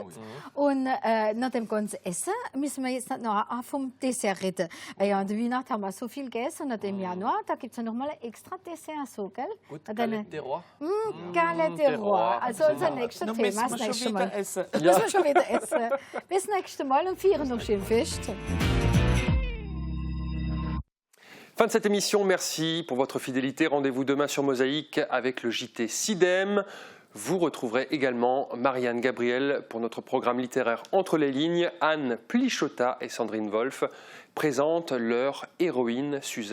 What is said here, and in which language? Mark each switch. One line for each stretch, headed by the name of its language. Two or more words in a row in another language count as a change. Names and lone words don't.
German: Und nach dem ganzen Essen müssen wir jetzt noch vom Dessert reden. Ja, an der Weihnachten haben wir so viel gegessen und im Januar, da gibt es ja noch mal ein extra Dessert, so, gell? Gut, Galette des Rois. Galette des Rois. Also unser nächstes Thema das nächste Mal. Müssen wir schon wieder essen. Bis nächste Mal und feiern noch schön Fest.
French: Fin de cette émission, merci pour votre fidélité. Rendez-vous demain sur Mosaïque avec le JT Sidem. Vous retrouverez également Marianne Gabriel pour notre programme littéraire Entre les lignes. Anne Plichota et Sandrine Wolf présentent leur héroïne Suzanne Hopper.